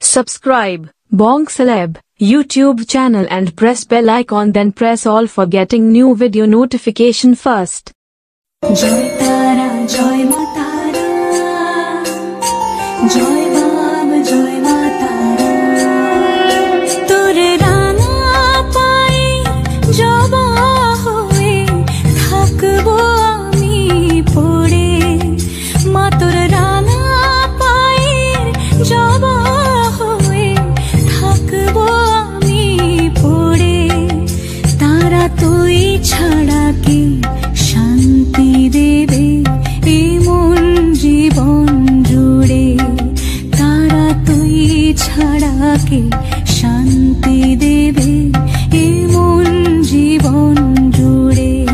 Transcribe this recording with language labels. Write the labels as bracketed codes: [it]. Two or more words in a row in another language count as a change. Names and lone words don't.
[en] Subscribe Bong Celeb YouTube channel and press bell icon, then press all for getting new video notification first. [bn] জয় তারা, জয় মাতারা, জয় বাবা, জয় মাতারা. তোর রাঙা পায় জবা হয়ে থাকব আমি পড়ে. মা তোর রাঙা পায় জবা হয়ে থাকব আমি পড়ে. তারা তুই ছাড়া কি শান্তি দেবে এই মন জীবন জুড়ে। তারা তুই ছাড়া কে শান্তি দেবে এই মন জীবন জুড়ে।